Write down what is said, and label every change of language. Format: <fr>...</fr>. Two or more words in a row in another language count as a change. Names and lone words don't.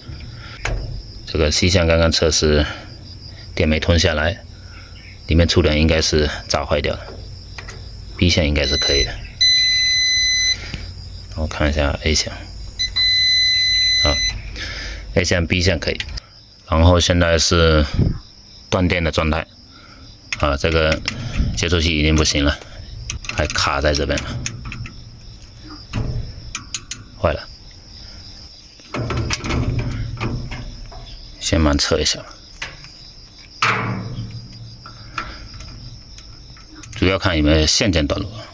<zh>這個 C 項剛剛測試電沒吞下來，裡面觸點應該是炸壞掉了。B 項應該是可以的。我看一下 A 項，啊 ，A 項 B 項可以。然後現在是斷電的狀態，啊，這個接觸器已經不行了，還卡在這邊了，壞了。先慢測一下，主要看有沒有線件短路。</zh>